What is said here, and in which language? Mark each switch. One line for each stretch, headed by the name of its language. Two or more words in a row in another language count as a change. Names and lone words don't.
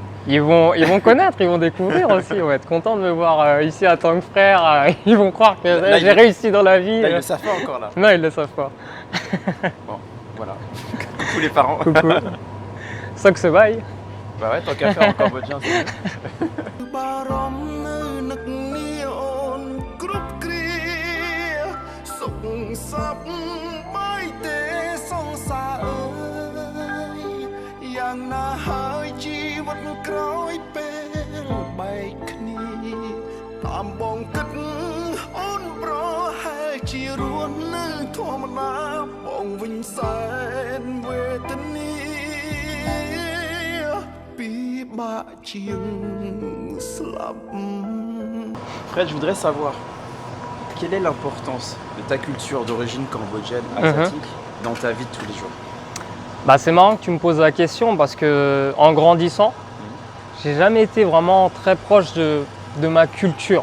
French: Ils vont connaître, ils vont découvrir aussi. Ils vont être contents de me voir ici à tant que frère. Ils vont croire que Là, j'ai réussi dans la vie. Là, ils le savent pas encore là. Non, ils le savent pas. Bon, voilà. Coucou les parents. Coucou. Ça que se vaille. Bah ouais, tant qu'à faire en cambodgien, c'est mieux.
Khmer: បារម្ភនៅនឹកនាអូនគ្រប់គ្រាសុខសប្បាយទេសងសារអើយយ៉ាងណាហើយជីវិតក្រោយពេលបែកគ្នាតាមបងគិតអូនប្រហែលជារស់នៅធម្មតាបងវិញសែនវេទនា
French: Fred, je voudrais savoir quelle est l'importance de ta culture d'origine cambodgienne, asiatique, dans ta vie de tous les jours? Bah, c'est marrant que tu me poses la question parce que en grandissant, j'ai jamais été vraiment très proche de ma culture.